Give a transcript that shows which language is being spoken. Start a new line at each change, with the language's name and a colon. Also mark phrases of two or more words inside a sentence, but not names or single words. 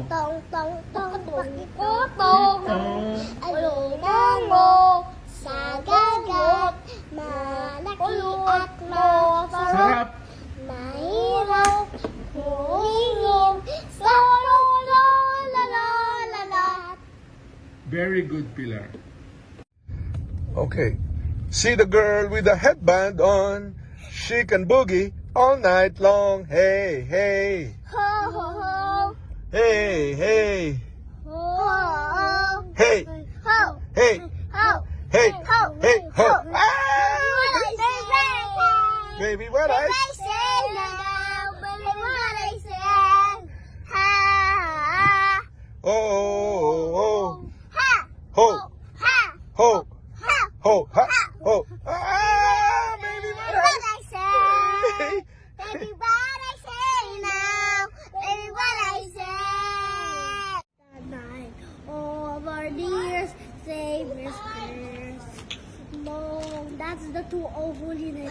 Filipino: Tong tong tong tong kotong Oh, alimango sa dagat. Malaki at masarap. sarap! Mahirap humingin sa lalalat.
English: Very good, Pilar. Okay. See the girl with the headband on. She can boogie all night long. Hey, hey. Ho ho ho. Hey, hey. Ho ho. Hey, Ho hey. ho. Hey, Ho hey, ho. What Ah! I say? Baby, what I... I say now, baby, what I say? Ha Oh, oh, oh. ha. Ho, Ha ho, ha. ho, ha, ho. Ah, baby, what I... What I say? Baby, what I say now? Baby, what I say? The night over the years, Savior's prayers. No, that's the two of holiness.